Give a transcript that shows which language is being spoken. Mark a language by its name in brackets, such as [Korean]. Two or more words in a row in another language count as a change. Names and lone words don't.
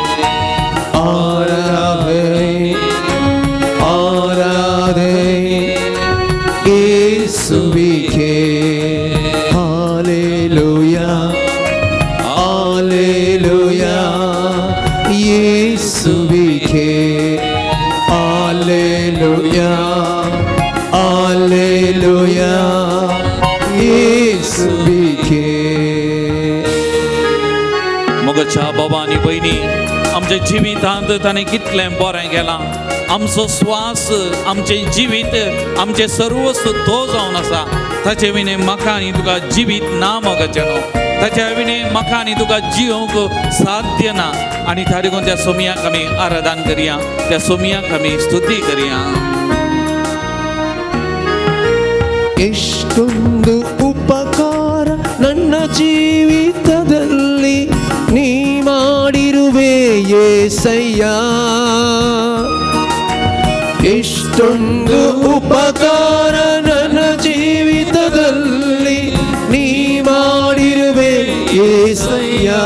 [Kannada] ಆರಾಧನೆ ಆರಾಧನೆ ಯೇಸುವಿಗೆ ಹಾಲೆಲೂಯಾ ಹಾಲೆಲೂಯಾ ಯೇಸುವಿಗೆ ಹಾಲೆಲೂಯಾ ಹಾಲೆಲೂಯಾ ಯೇಸುವಿಗೆ [Konkani] मोगच्या बाबांनी बहिणी आमच्या जिवितांत ताणें कितलें बरें केलां आमचो श्वास आमचें जिवीत आमचें सर्वस्व तो जावन आसा ताचे विणे म्हाका आनी तुका जिवीत ना मोगाचें न्हू ताच्या विणे म्हाका आनी तुका जियोंक साध्य ना आनी त्या देखून त्या सुमयाक आमी आराधन करया त्या सुमयाक आमी स्तुती करया [Kannada] ಎಷ್ಟೊಂದು ಉಪಕಾರ ನನ್ನ ಜೀವಿತದಲ್ಲಿ ನೀ ಮಾಡಿರುವೆ ಯೇಸಯ್ಯ ಎಷ್ಟೊಂದು ಉಪಕಾರ ನನ್ನ ಜೀವಿತದಲ್ಲಿ ನೀ ಮಾಡಿರುವೆ ಯೇಸಯ್ಯ